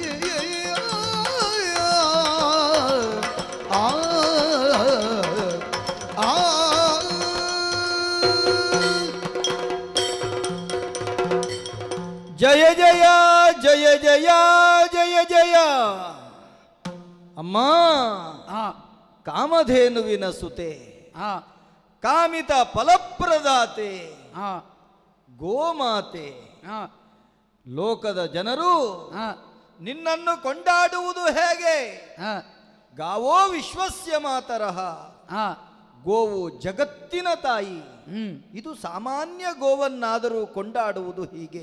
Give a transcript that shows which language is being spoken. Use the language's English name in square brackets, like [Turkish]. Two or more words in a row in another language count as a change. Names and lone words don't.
[Kannada] ಜಯ ಜಯ ಜಯ ಜಯ ಜಯ ಜಯ ಅಮ್ಮ ಕಾಮಧೇನುವಿನ ಸುತೆ ಕಾಮಿತ ಫಲಪ್ರದಾತೆ ಗೋಮಾತೆ ಲೋಕದ ಜನರು ನಿನ್ನನ್ನು ಕೊಂಡಾಡುವುದು ಹೇಗೆ? [Sanskrit] ಗಾವೋ ವಿಶ್ವಸ್ಯ ಮಾತರಃ, [Kannada] ಗೋವು ಜಗತ್ತಿನ ತಾಯಿ. ಇದು ಸಾಮಾನ್ಯ ಗೋವನ್ನಾದರೂ ಕೊಂಡಾಡುವುದು ಹೀಗೆ.